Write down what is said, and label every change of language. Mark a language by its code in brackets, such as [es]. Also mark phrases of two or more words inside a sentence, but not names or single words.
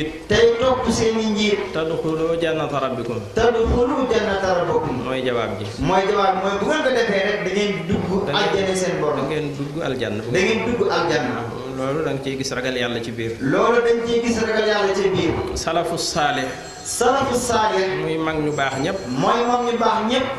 [wo] Tey topp seeni njiit. [ar] "تدخلوا جنة ربكم." "تدخلوا جنة ربكم." [wo] Mooy jawaab ji. Mooy jawaab, mooy bu ngeen ko defee rek, da ngeen dugg Da ngeen àjjana seen Borom. da ngeen dugg aljanna. Da ngeen dugg aljanna. Loolu da nga ciy gis ragal Yàlla ci biir. Loolu dañ ciy gis ragal Yàlla ci biir. [ar] السلف الصالح. السلف الصالح. [wo] Muy mag ñu baax ñépp. Mooy mag ñu baax ñépp.